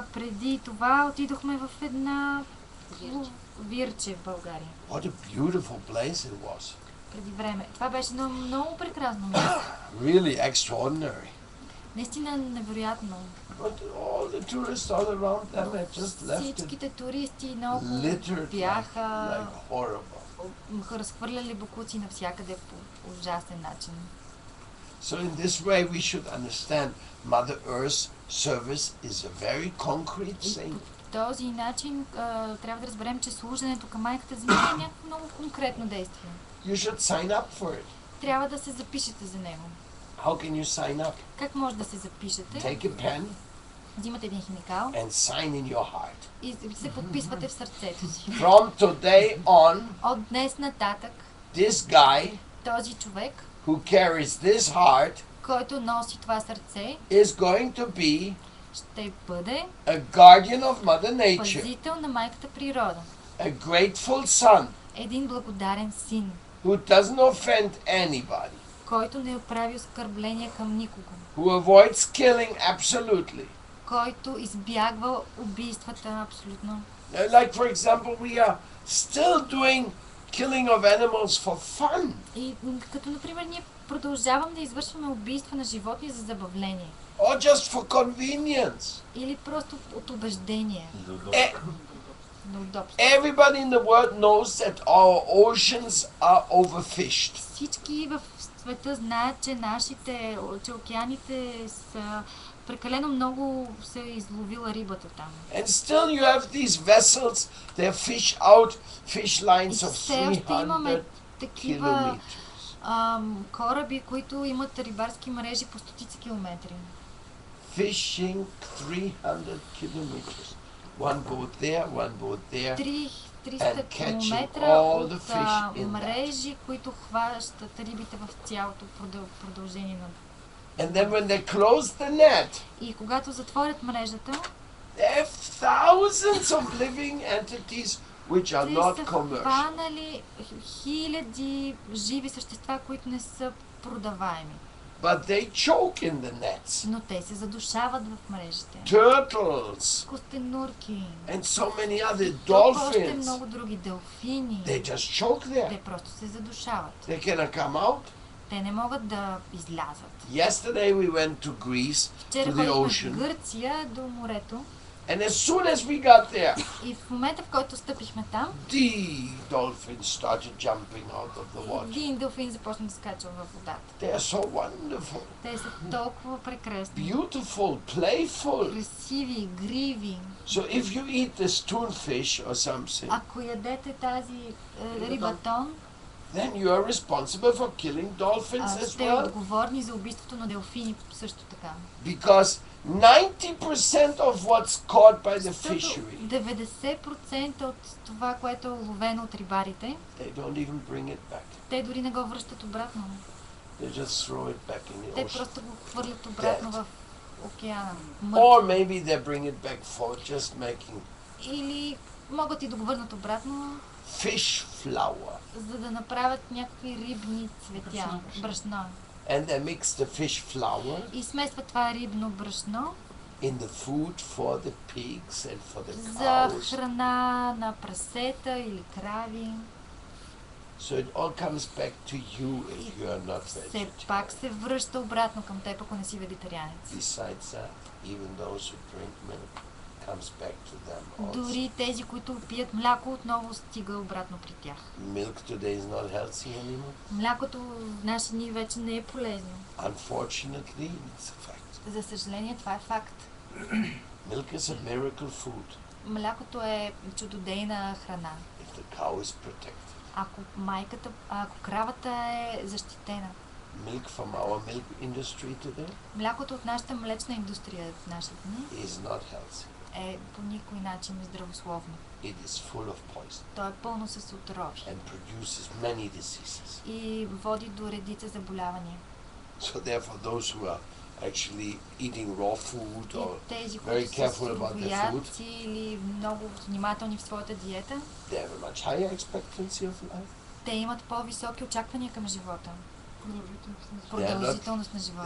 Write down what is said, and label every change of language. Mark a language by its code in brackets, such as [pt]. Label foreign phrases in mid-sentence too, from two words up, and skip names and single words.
[bg] Преди това отидохме в една вирче в България. [en] What a beautiful place it was. [bg] Преди време. Това беше едно много прекрасно място. [en] Really extraordinary. [bg] Наистина невероятно. [en] But all the tourists all around them had just left it. [bg] Всичките туристи много бяха разхвърляли боклуци навсякъде по ужасен начин. [en] So in this way we should understand Mother Earth's service is a very concrete thing. [bg] По този начин трябва да разберем, че служенето към майката земя е някакво много конкретно действие. [en] You should sign up for it. [bg] Трябва да се запишете за него. [en] How can you sign up? [bg] Как може да се запишете? [en] Take a pen. [bg] Взимате един химикал. [en] And sign in your heart. [bg] И се подписвате в сърцето си. [en] From today on. [bg] От днес нататък. [en] This guy. [bg] Този човек. [en] Who carries this heart. [bg] Който носи това сърце. [en] Is going to be. [bg] Ще бъде. [en] A guardian of Mother Nature. [bg] Пазител на майката природа. [en] A grateful son. [bg] Един благодарен син. [en] Who doesn't offend anybody. [bg] Който не прави оскърбления към никого. [en] Who avoids killing absolutely. [bg] Който избягва убийствата абсолютно. [en] Like for example, we are still doing killing of animals for fun. [bg] И като например ние продължаваме да извършваме убийства на животни за забавление. [en] Or just for convenience. [bg] Или просто от убеждение. [en] Everybody in the world knows that our oceans are overfished. [bg] Всички в света знаят, че океаните са прекалено много се изловила рибата там. [en] And still you have these vessels, they fish out fish lines of 300 kilometers. [bg] Кораби, които имат рибарски мрежи по стотици километри. [en] Fishing 300 kilometers. One boat there, one boat there. [bg] 300 километра от мрежи, които хващат рибите в цялото продължение на. [en] And then when they close the net, [bg] и когато затворят мрежата, [en] they have thousands of living entities which are not commercial. [bg] Хванали хиляди живи същества, които не са продаваеми. [en] But they choke in the nets. [bg] Но те се задушават в мрежите. [en] Turtles. [bg] Костенурки. [en] And so many other dolphins. [bg] Още много други делфини. [en] They just choke there. [bg] Те просто се задушават. [en] They cannot come out. [bg] Те не могат да излязат. [en] Yesterday we went to Greece, to the ocean. [bg] В Гърция до морето. [en] And as soon as we got there, [bg] и в момента, в който стъпихме там, [en] the dolphins started jumping out of the water. [bg] Един делфин започна да скача във водата. [en] They are so wonderful. [bg] Те са толкова прекрасни. [en] Beautiful, playful. [bg] Красиви, игриви. [en] So if you eat the stonefish or something, [bg] ако ядете тази рибатон, [en] then you are responsible for killing dolphins as [bg] сте [en] well. [bg] отговорни за убийството на делфини също така. [en] Because 90% of what's caught by the fishery, [bg] 90% от това, което е ловено от рибарите, [en] they don't even bring it back. [bg] Те дори не го връщат обратно. [en] They just throw it back in the ocean. [bg] Те просто го хвърлят обратно в океана. [en] Or maybe they bring it back for just making. [bg] Или могат и да го върнат обратно. [en] Fish flour. [bg] За да направят някакви рибни цветя, брашно. [en] And they mix the fish flour. [bg] И смесват това рибно брашно. [en] In the food for the pigs and for the cows. [bg] За храна на прасета или крави. [en] So it all comes back to you if you are not vegetarian. [bg] Все пак се връща обратно към теб, ако не си вегетарианец. [en] Besides that, even those who drink milk. comes back to them also. [bg] Дори тези, които пият мляко, отново стига обратно при тях. [en] Milk today is not healthy anymore. [bg] Млякото в наши дни вече не е полезно. [en] Unfortunately, it's a fact. [bg] За съжаление, това е факт. [en] Milk is a miracle food. [bg] Млякото е чудодейна храна. [en] If the cow is protected. [bg] Ако кравата е защитена. [en] Milk from our milk industry today. [bg] Млякото от нашата млечна индустрия в нашите дни [en] Is not healthy. [bg] Е по никой начин здравословно. [en] It is full of poison. [bg] То е пълно с отрови. [en] And produces many diseases. [bg] И води до редица заболявания. [en] So therefore those who are actually eating raw food or [bg] тези, [en] very careful about their food, [bg] или много внимателни в своята диета, [en] they have a much higher expectancy of life. [bg] Те имат по-високи очаквания към живота. Продължителност на живота.